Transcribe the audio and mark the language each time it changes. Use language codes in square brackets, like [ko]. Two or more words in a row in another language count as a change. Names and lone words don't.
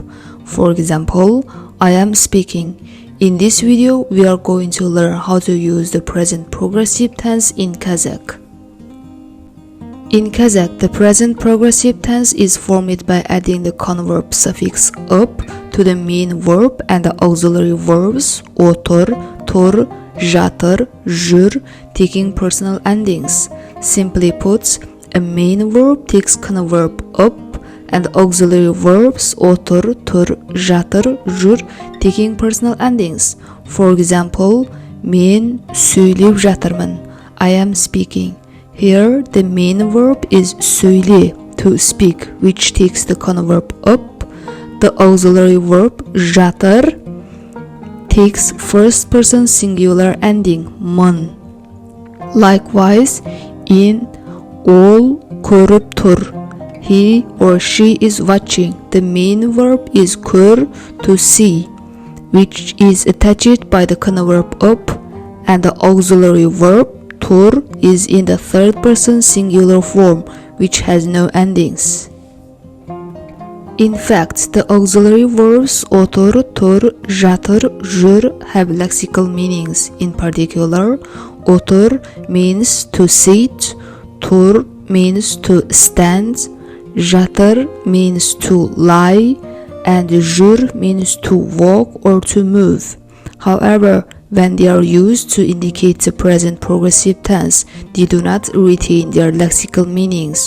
[en] For example, I am speaking. In this video, we are going to learn how to use the present progressive tense in Kazakh. In Kazakh, the present progressive tense is formed by adding the converb suffix up to the main verb and the auxiliary verbs otur, tur, [kk] жатыр, жүр, [en] taking personal endings. Simply put, a main verb takes converb up and auxiliary verbs otur, tur, [kk] жатыр, жүр, [en] taking personal endings. For example, men [kk] сөйлеп жатырмын. [en] I am speaking. Here, the main verb is söyle, to speak, which takes the converb up. The auxiliary verb жатыр takes first person singular ending mın. Likewise, in [kk] ол көріп тұр. [en] He or she is watching. The main verb is kör, to see, which is attached by the converb up, and the auxiliary verb tur is in the third person singular form, which has no endings. In fact, the auxiliary verbs otur, tur, жатыр, жүр have lexical meanings. In particular, otur means to sit, tur means to stand, жатыр means to lie, and жүр means to walk or to move. However, when they are used to indicate the present progressive tense, they do not retain their lexical meanings.